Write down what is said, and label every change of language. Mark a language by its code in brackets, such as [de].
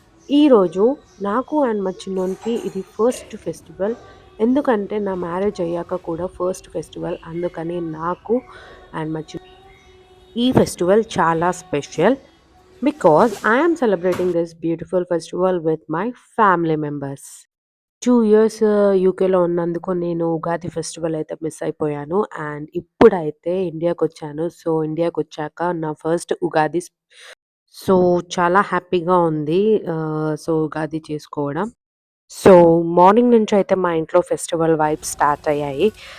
[te] ఈరోజు నాకు అండ్ మా చిన్నోనికి ఇది ఫస్ట్ ఫెస్టివల్. ఎందుకంటే నా మ్యారేజ్ అయ్యాక కూడా ఫస్ట్ ఫెస్టివల్. అందుకని నాకు అండ్ మా ఈ ఫెస్టివల్ చాలా special. [en] Because I am celebrating this beautiful festival with my family members. [te] 2 years యూకేలో ఉన్నందుకు నేను ఉగాది ఫెస్టివల్ అయితే మిస్ అయిపోయాను. అండ్ ఇప్పుడైతే ఇండియాకొచ్చాను. సో, ఇండియాకొచ్చాక నా ఫస్ట్ ఉగాది సో, చాలా హ్యాపీగా ఉంది. ఉగాది చేసుకోవడం. సో, మార్నింగ్ నుంచయితే మా ఇంట్లో ఫెస్టివల్ వైబ్స్ స్టార్ట్ అయ్యాయి.